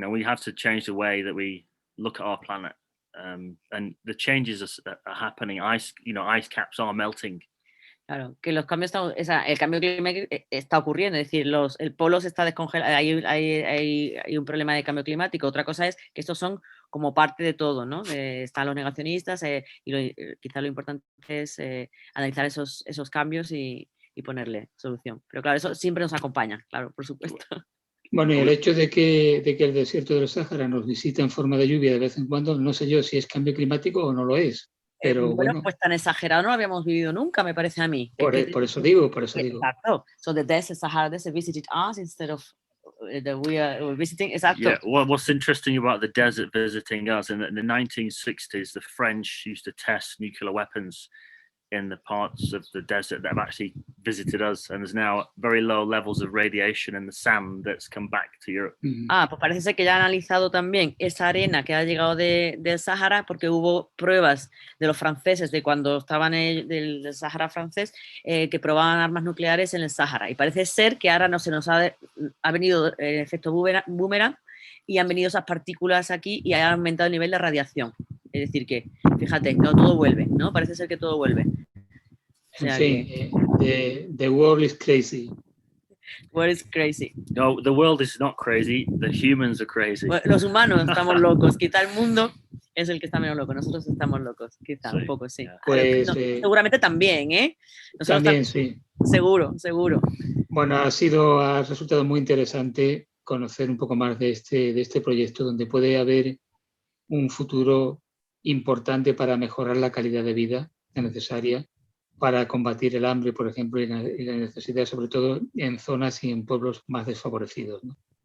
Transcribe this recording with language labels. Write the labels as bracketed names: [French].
[English] We have to change the way that we look at our planet, and the changes are happening. Ice caps are melting. [Spanish] Claro, que los cambios el cambio climático está ocurriendo, es decir, el polo se está descongelando, hay un problema de cambio climático. Otra cosa es que estos son como parte de todo, ¿no? Están los negacionistas y quizá lo importante es analizar esos cambios y ponerle solución. Pero claro, eso siempre nos acompaña, claro, por supuesto. Bueno, y el hecho de que el desierto del Sáhara nos visita en forma de lluvia de vez en cuando, no sé yo si es cambio climático o no lo es. Pero bueno, pues tan exagerado no lo habíamos vivido nunca, me parece a mí. Por eso digo. Exacto. [English] So the desert Sahara desert visited us instead of we are visiting. [Spanish] Exacto. [English] Yeah. Well, what's interesting about the desert visiting us, in the 1960s, the French used to test nuclear weapons in the parts of the desert that have actually visited us, and there's now very low levels of radiation in the sand that's come back to Europe. [Spanish] Pues parece ser que ya han analizado también esa arena que ha llegado del Sahara, porque hubo pruebas de los franceses de cuando estaban del Sahara francés que probaban armas nucleares en el Sahara, y parece ser que ahora no se nos ha venido el efecto boomerang y han venido esas partículas aquí y ha aumentado el nivel de radiación. Es decir que, fíjate, no todo vuelve, ¿no? Parece ser que todo vuelve. O sea, [English] sí, the world is crazy. The world is crazy. No, the world is not crazy, the humans are crazy. [Spanish] Bueno, los humanos estamos locos, quizá el mundo es el que está menos loco, nosotros estamos locos, quizá un poco, sí. Pues, seguramente también, ¿eh? Nosotros también, sí. Seguro. Bueno, ha resultado muy interesante conocer un poco más de este proyecto, donde puede haber un futuro importante para mejorar la calidad de vida necesaria para combatir el hambre, por ejemplo, y la necesidad, sobre todo en zonas y en pueblos más desfavorecidos, ¿no?